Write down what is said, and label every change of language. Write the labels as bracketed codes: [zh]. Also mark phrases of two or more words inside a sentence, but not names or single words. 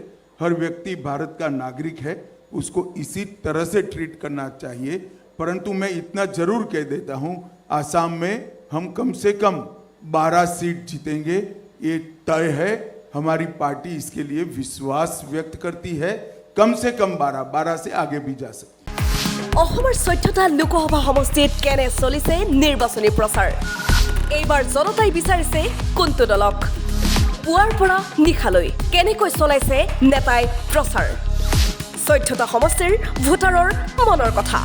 [hi] हर व्यक्ति भारत का नागरिक है, उसको इसी तरह से ट्रीट करना चाहिए। परंतु मैं इतना जरूर कह देता हूं, आसाम में हम कम से कम 12 सीट जीतेंगे, ये तय है। हमारी पार्टी इसके लिए विश्वास व्यक्त करती है। कम से कम 12 से आगे भी जा सकती है। [as] অসমৰ 14টা লোকসভা সমষ্টিত কেনে চলিছে নিৰ্বাচনী প্ৰচাৰ। এইবাৰ জনতাই বিচাৰিছে কোনটো দলক। পুৱাৰ পৰা নিশালৈ কেনেকৈ চলাইছে নেতাই প্ৰচাৰ। 14টা সমষ্টিৰ ভোটাৰৰ মনৰ কথা।